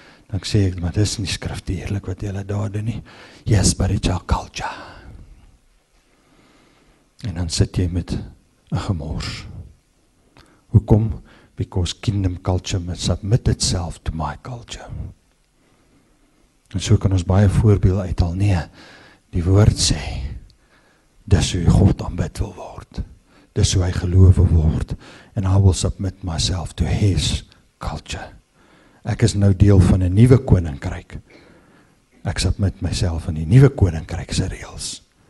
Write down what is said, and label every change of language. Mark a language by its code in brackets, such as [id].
[af] Dan sê ek, maar dis nie skriftuurlik wat julle daar doen nie. [en] Yes, but it's our culture. [af] En dan sit jy met 'n gemors. Hoekom? [en] because kingdom culture must submit itself to my culture. [af] En so kan ons baie voorbeelde uithaal. Nee, die woord sê, dis hoe God aanbid wil word. Dis hoe hy geloof wil word. [en] And I will submit myself to his culture. [af] Ek is nou deel van 'n nuwe koninkryk. Ek [en] submit myself [af] aan die nuwe koninkryk se reëls.